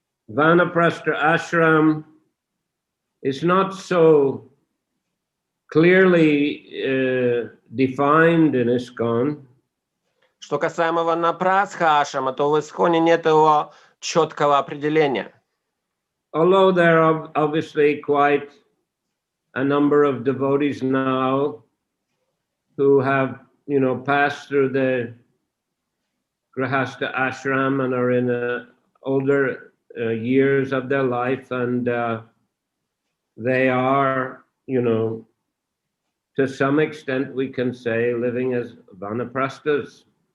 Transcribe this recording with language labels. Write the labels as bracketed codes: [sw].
[en] Vanaprastha ashram is not so clearly defined in ISKCON. [ru] Что касаемо ванапрастха ашрама, то в ИСККОНе нет его четкого определения. [en] Although there are obviously quite a number of devotees now who have, you know, passed through the Grihastha ashram and are in older years of their life, and they are, you know, to some extent we can say living as vanaprasthas.